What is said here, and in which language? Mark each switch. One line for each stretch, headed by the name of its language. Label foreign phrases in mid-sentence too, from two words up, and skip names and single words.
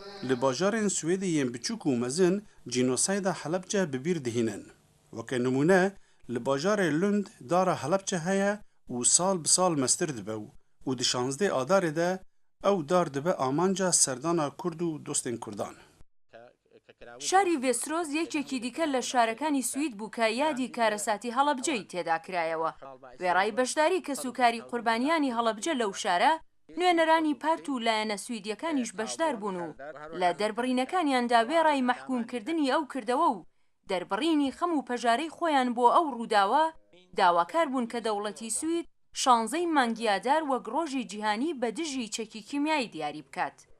Kurdish: li bajarên Swêdê yên biçûk û mezin cînosayda Helepçe bi bîr dihînin. Weke nimûne, li bajarê Lund dara Helepçe heye û sal bi sal mestir dibe û di 16 Adarê de ew dar dibe amanca serdana Kurd û dostên Kurdan.
Central Kurdish: شاری ڤێسترۆز یەکێکی دیکە لە شارەکانی سوید بوو کە یادی کارەساتی هەڵەبجەی تێدا کرایەوە. وێڕای بەشداری کەسوکاری قوربانیانی هەڵەبجە لەو شارە نوێنەرانی پارت و لایەنە سویدیەکانیش بەشدار بوون و لە دەربڕینەکانیاندا وێڕای مەحکومکردنی ئەو کردەوە و دەربڕینی خەم و پەژارەی خۆیان بۆ ئەو ڕووداوە داواکار بوون کە دەوڵەتی سوید 16 مانگیادار وەک ڕۆژی جیهانی بە دژی چەکی کیمیایی دیاری بکات.